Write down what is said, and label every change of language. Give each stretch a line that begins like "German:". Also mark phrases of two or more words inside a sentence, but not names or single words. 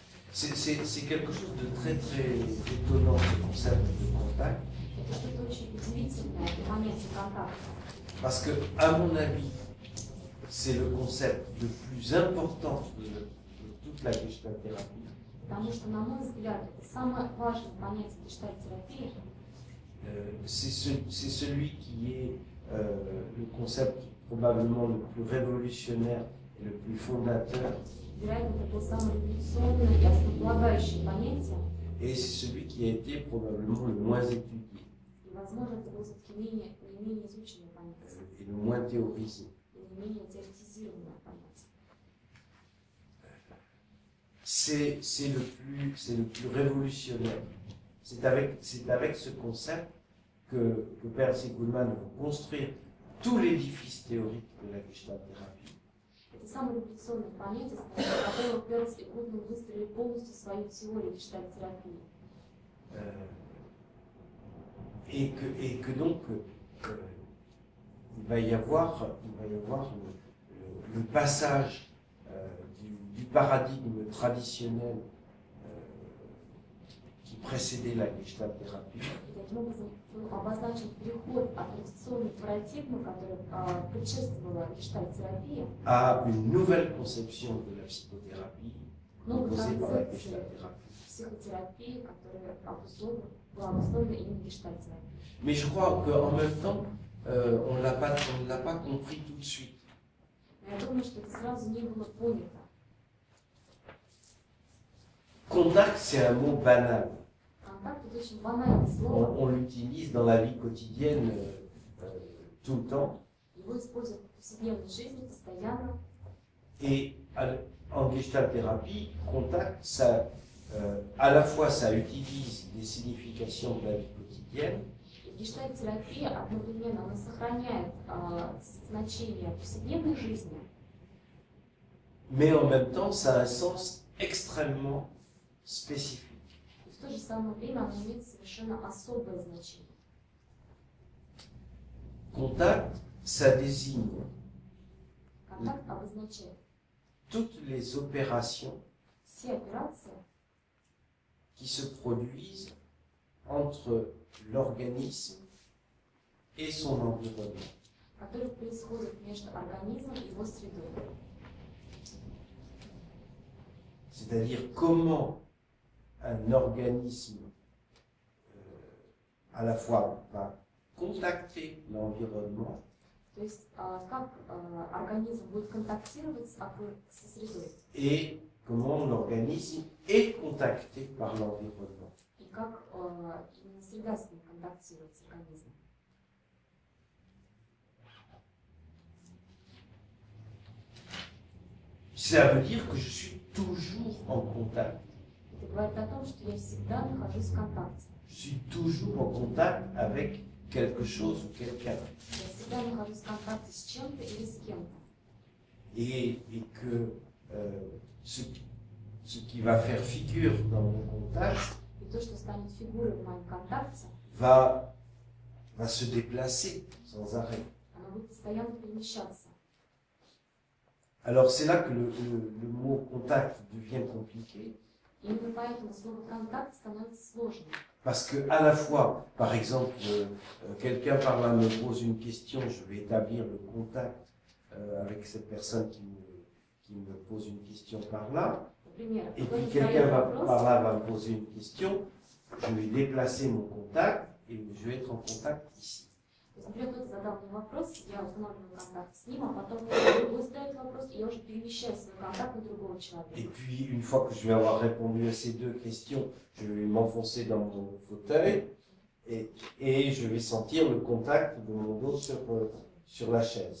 French: C'est quelque chose de très très étonnant, ce concept de contact.
Russian: Это что-то очень удивительное, это понятие контакта.
French: Parce que, à mon avis, c'est le concept le plus important de toute la gestalt-thérapie.
Russian: Потому что, на мой взгляд, это самое важное понятие гештальт-терапии.
French: C'est celui qui est le concept probablement le plus révolutionnaire et le plus fondateur.
Russian: Вероятно, это было самое революционное и основополагающее понятие.
French: Et c'est celui qui a été probablement le moins étudié.
Russian: И, возможно, это было все-таки наименее изученное понятие.
French: Et le moins théorisé.
Russian: И наименее теоретизированное понятие.
French: C'est le plus révolutionnaire. C'est avec ce concept que Peirce et Kuhlmann vont construire tout l'édifice théorique de la gestalt-thérapie.
Russian: Это самое революционное понятие, с которого Перс и Гудман выстроили полностью свою теорию гештальт-терапии.
French: Et que donc il va y avoir le passage du paradigme traditionnel qui précédait la gestalt-thérapie.
Russian: И таким образом обозначен переход от традиционной парадигмы, которая предшествовала гештальт-терапии,
French: à une nouvelle conception de la psychothérapie
Russian: новой
French: proposée par la
Russian: концепции
French: gestalt-thérapie.
Russian: психотерапии, которая была обусловлена именно гештальт-терапией.
French: Mais je crois qu'en même temps, on ne l'a pas compris tout de suite.
Russian: Но я думаю, что это сразу не было понято.
French: Contact, c'est un mot banal.
Russian: Контакт – это очень банальное слово.
French: On l'utilise dans la vie quotidienne tout le temps.
Russian: Его используют в повседневной жизни постоянно.
French: Et en gestalt-thérapie, contact, ça, à la fois ça utilise des significations de la vie quotidienne,
Russian: И в гештальт-терапии одновременно она сохраняет значение повседневной жизни,
French: mais en même temps, ça a un sens extrêmement spécifique.
Russian: и в то же самое время она имеет совершенно особое значение.
French: Contact, ça désigne
Russian: Контакт обозначает
French: toutes les opérations
Russian: все операции,
French: qui se produisent entre l'organisme et son environnement.
Russian: которые происходят между организмом и его средой.
French: C'est-à-dire comment un organisme à la fois va contacter l'environnement
Russian: То есть как организм будет контактировать со средой,
French: et comment l'organisme est contacté par l'environnement.
Russian: и как именно среда с ним контактирует с организмом.
French: Ça veut dire que je suis toujours en contact.
Russian: Это говорит о том, что я всегда нахожусь в контакте.
French: Je suis toujours en contact avec quelque chose ou quelqu'un.
Russian: Я всегда нахожусь в контакте с чем-то или с кем-то.
French: Et que ce qui va faire figure dans mon contact
Russian: И то, что станет фигурой в моем контакте,
French: va se déplacer sans arrêt.
Russian: оно будет постоянно перемещаться.
French: Alors c'est là que le mot contact devient compliqué.
Russian: И именно поэтому слово «контакт» становится сложным.
French: Parce que à la fois, par exemple, quelqu'un par là me pose une question, je vais établir le contact avec cette personne qui me pose une question par là.
Russian: Например,
French: Et puis
Russian: кто-то
French: quelqu'un
Russian: задает
French: par
Russian: вопрос,
French: là va me poser une question, je vais déplacer mon contact et je vais être en contact ici.
Russian: то есть, например, кто-то задал мне вопрос, я устанавливаю контакт с ним, а потом другой задает вопрос, и я уже перемещаю свой контакт на другого
French: Et
Russian: человека.
French: puis une fois que je vais avoir répondu à ces deux questions, je vais m'enfoncer dans mon fauteuil et je vais sentir le contact de mon dos sur la chaise.